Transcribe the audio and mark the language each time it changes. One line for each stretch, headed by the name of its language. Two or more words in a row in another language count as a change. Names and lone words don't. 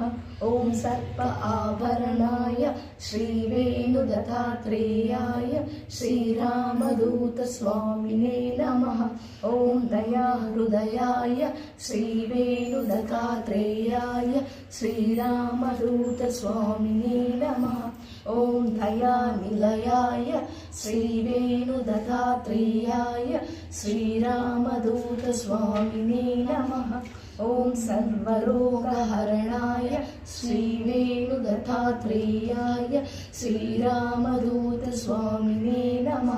Sanskrit: ఓం సర్ప ఆభరణాయ శ్రీ వేణుదత్తాత్రేయాయ శ్రీరామదూత స్వామినే నమః. ఓం దయాహృదయాయ శ్రీ వేణుదత్తాత్రేయాయ శ్రీరామదూత స్వామినే నమః. ॐ दयानिलयाय श्रीवेणुदत्तात्रेयाय श्रीरामदूतस्वामिने नमः। ॐ सर्वरोगहरणाय श्रीवेणुदत्तात्रेयाय श्रीरामदूतस्वामिने नमः।